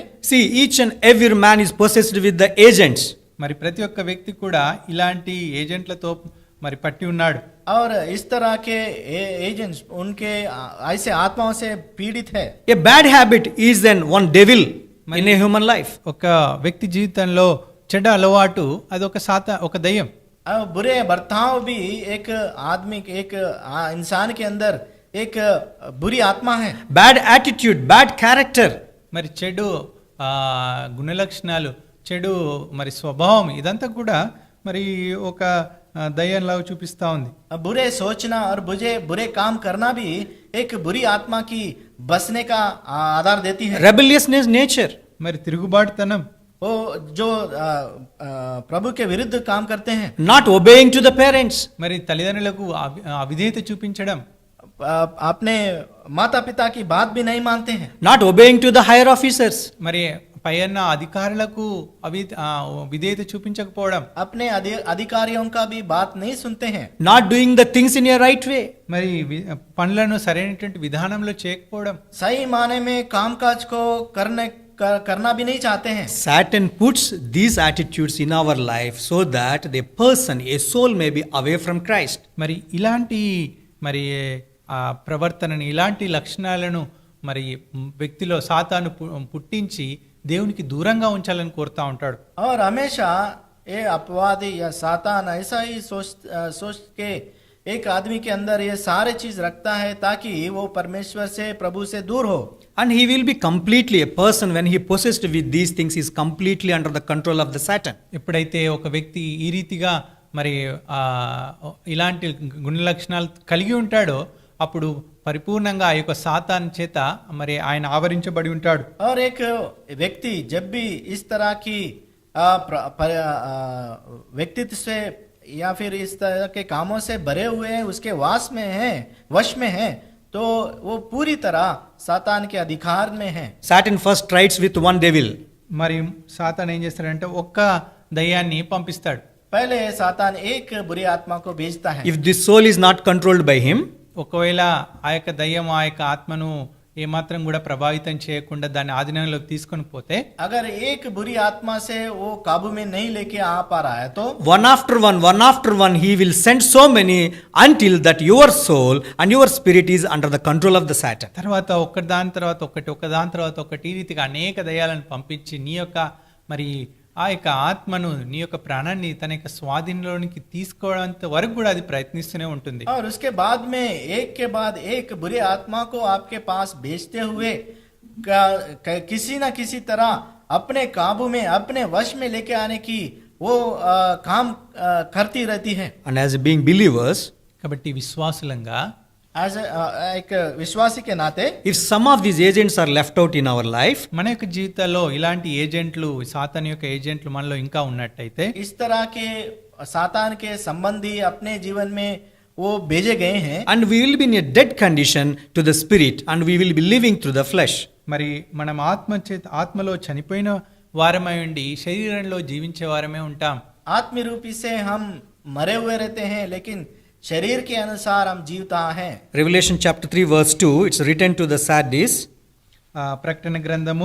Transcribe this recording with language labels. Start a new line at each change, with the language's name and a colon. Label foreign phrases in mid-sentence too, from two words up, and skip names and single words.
English: See, each and every man is possessed with the agents.
Telugu: మరి ప్రతి ఒక్క వ్యక్తి కూడా ఇలాంటి ఏజెంట్లతో మరి పట్టి ఉన్నాడు.
Hindi: और इस तरह के एजेंट्स उनके ऐसे आत्माओं से पीड़ित है.
English: A bad habit is then one devil in a human life.
Telugu: ఒక వ్యక్తి జీవితంలో చెడ్డ అలవాటు అది ఒక దయ్యం.
Hindi: बुरे बर्ताव भी एक आदमी, एक इंसान के अंदर एक बुरी आत्मा है.
English: Bad attitude, bad character.
Telugu: మరి చెడు గుణలక్షణాలు, చెడు మరి స్వభావం, ఇదంతా కూడా మరి ఒక దయ్యంలాగా చూపిస్తా ఉంది.
Hindi: बुरे सोचना और बुरे काम करना भी एक बुरी आत्मा की बसने का आधार देती है.
English: Rebelliousness nature.
Telugu: మరి తిరుగుబాటుతనం,
Hindi: वो जो प्रभु के विरुद्ध काम करते हैं.
English: Not obeying to the parents.
Telugu: మరి తల్లిదండ్రులకు అవిధేయత చూపించడం,
Hindi: अपने माता पिता की बात भी नहीं मानते हैं.
English: Not obeying to the higher officers.
Telugu: మరి పైన అధికారులకు విధేయత చూపించకపోవడం,
Hindi: अपने अधिकारियों का भी बात नहीं सुनते हैं.
English: Not doing the things in a right way.
Telugu: మరి పనులను సరైనటువంటి విధానంలో చేయకపోవడం,
Hindi: सही माने में कामकाज को करना भी नहीं चाहते हैं.
English: Satan puts these attitudes in our life so that the person, a soul, may be away from Christ.
Telugu: మరి ఇలాంటి మరి ప్రవర్తనని, ఇలాంటి లక్షణాలను మరి వ్యక్తిలో సాతాను పుట్టించి దేవునికి దూరంగా ఉంచాలని కోరుతా ఉంటాడు.
Hindi: और हमेशा ये अपवादी या सातान ऐसा ही सोच के एक आदमी के अंदर ये सारे चीज रखता है ताकि वो परमेश्वर से, प्रभु से दूर हो.
English: And he will be completely, a person when he possessed with these things is completely under the control of the Satan.
Telugu: ఎప్పుడైతే ఒక వ్యక్తి ఈ రీతిగా మరి ఇలాంటి గుణ లక్షణాలు కలిగి ఉంటాడో అప్పుడు పరిపూర్ణంగా ఆ యొక్క సాతాను చేత మరి ఆయన ఆవరించబడి ఉంటాడు.
Hindi: और एक व्यक्ति जब भी इस तरह की व्यक्तित्व से या फिर इस तरह के कामों से भरे हुए हैं, उसके वश में है, तो वो पूरी तरह सातान के अधिकार में है.
English: Satan first trides with one devil.
Telugu: మరి సాతాన్ ఏం చేస్తాడంటే ఒక్క దయ్యాన్ని పంపిస్తాడు.
Hindi: पहले सातान एक बुरी आत्मा को भेजता है.
English: If this soul is not controlled by him,
Telugu: ఒకవేళ ఆ యొక్క దయ్యం ఆ యొక్క ఆత్మను ఏమాత్రం కూడా ప్రభావితం చేయకుండా దాన్ని ఆధీనంలోకి తీసుకొని పోతే,
Hindi: अगर एक बुरी आत्मा से वो काबू में नहीं लेके आ पा रहा है तो
English: one after one, he will send so many until that your soul and your spirit is under the control of the Satan.
Telugu: తర్వాత ఒకదాని తర్వాత ఒకటి ఈ రీతిగా అనేక దయ్యాలను పంపించి నీ యొక్క మరి ఆ యొక్క ఆత్మను నీ యొక్క ప్రాణాన్ని తన యొక్క స్వాధీనంలోనికి తీసుకోవడంత వరకు కూడా అది ప్రయత్నిస్తూనే ఉంటుంది.
Hindi: और उसके बाद में एक के बाद एक बुरी आत्मा को आपके पास भेजते हुए किसी न किसी तरह अपने काबू में, अपने वश में लेके आने की वो काम करती रहती है.
English: And as being believers,
Telugu: కాబట్టి విశ్వాసులంగా
Hindi: एज एक विश्वासी के नाते
English: if some of these agents are left out in our life,
Telugu: మన యొక్క జీవితాల్లో ఇలాంటి ఏజెంట్లు, సాతాన్ యొక్క ఏజెంట్లు మనలో ఇంకా ఉన్నట్టయితే,
Hindi: इस तरह के सातान के संबंधी अपने जीवन में वो भेजे गए हैं,
English: and we will be in a dead condition to the spirit and we will be living through the flesh.
Telugu: మరి మనం ఆత్మలో చనిపోయిన వారమై ఉండి శరీరంలో జీవించే వారమే ఉంటాం.
Hindi: आत्मीय रूपी से हम मरे हुए रहते हैं, लेकिन शरीर के अनुसार हम जीवता हैं.
English: Revelation chapter 3 verse 2, it's written to the Sardis,
Telugu: ప్రకటన గ్రంథము